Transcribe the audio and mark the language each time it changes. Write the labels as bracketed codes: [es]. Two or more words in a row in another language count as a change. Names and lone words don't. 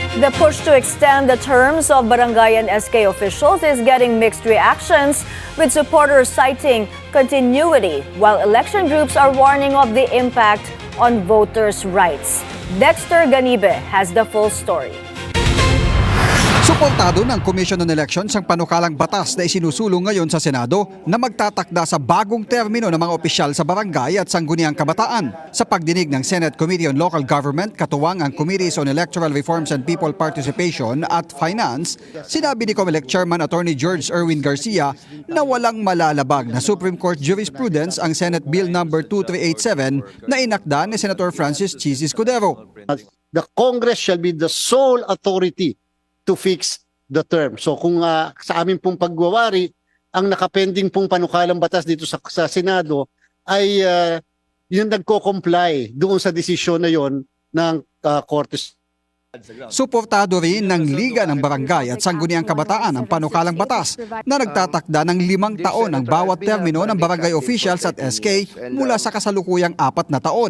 [en] The push to extend the terms of barangay and SK officials is getting mixed reactions, with supporters citing continuity, while election groups are warning of the impact on voters' rights. Dexter Ganibe has the full story. [tl] Suportado ng Commission on Elections ang panukalang batas na isinusulong ngayon sa Senado na magtatakda sa bagong termino ng mga opisyal sa barangay at sangguniang kabataan. Sa pagdinig ng Senate Committee on Local Government, katuwang ang Committees on Electoral Reforms and People Participation at Finance, sinabi ni COMELEC Chairman Attorney George Erwin Garcia na walang malalabag na [en] Supreme Court jurisprudence [tl] ang Senate Bill No. 2387 na inakda ni Senator Francis Chis Escudero. [en] The Congress shall be the sole authority to fix the term. [tl] So kung sa amin pong pagwawari, ang nakapending pong panukalang batas dito sa Senado ay yung nagko-comply doon sa desisyon na yon ng Korte. Suportado rin ng Liga ng Barangay at Sangguniang Kabataan ang panukalang batas na nagtatakda ng 5 taon ang bawat termino ng [en] barangay officials [tl] at SK mula sa kasalukuyang 4 na taon.